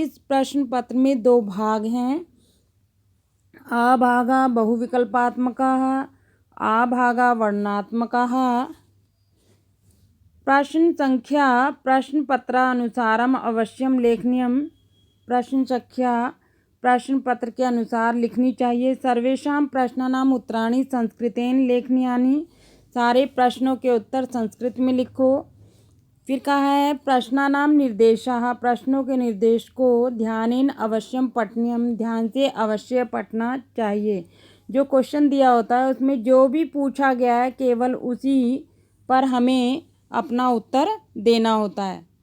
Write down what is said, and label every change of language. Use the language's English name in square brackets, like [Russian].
[Hindi] इस प्रश्न पत्र में 2 भाग हैं। [Sanskrit] आ भागा बहुविकल्पात्मकाः, आ भागा वर्णनात्मकाः। प्रश्न संख्या प्रश्न पत्रानुसारम अवश्यम लेखनीयम। [Hindi] प्रश्न संख्या प्रश्न पत्र के अनुसार लिखनी चाहिए। [Sanskrit] सर्वेषां प्रश्नानाम् उत्तराणि संस्कृतेन लेखनीयानि। [Hindi] सारे प्रश्नों के उत्तर संस्कृत में लिखो। फिर कहा है [Sanskrit] प्रश्नानाम निर्देशाः। [Hindi] प्रश्नों के निर्देश को [Sanskrit] ध्यानेन अवश्यम पठनीयम। [Hindi] ध्यान से अवश्य पढ़ना चाहिए। जो क्वेश्चन दिया होता है उसमें जो भी पूछा गया है केवल उसी पर हमें अपना उत्तर देना होता है।